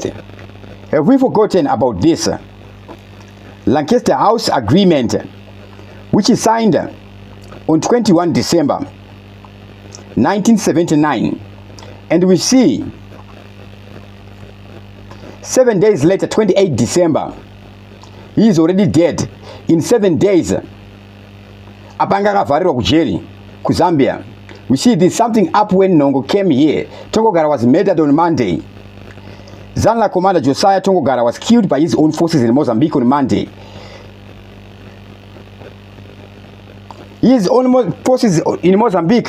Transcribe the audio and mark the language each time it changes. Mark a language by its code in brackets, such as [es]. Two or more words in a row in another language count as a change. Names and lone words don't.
[en] Have we forgotten about this Lancaster House Agreement, which is signed on 21 December 1979, and we see 7 days later, 28 December, he is already dead. In 7 days, [sn] apanga kavarirwa kujeri ku Zambia. [en] We see this something up when Nongo came here. Tongogara was murdered on Monday. Zanla commander Josiah Tongogara was killed by his own forces in Mozambique on Monday. His own forces in Mozambique.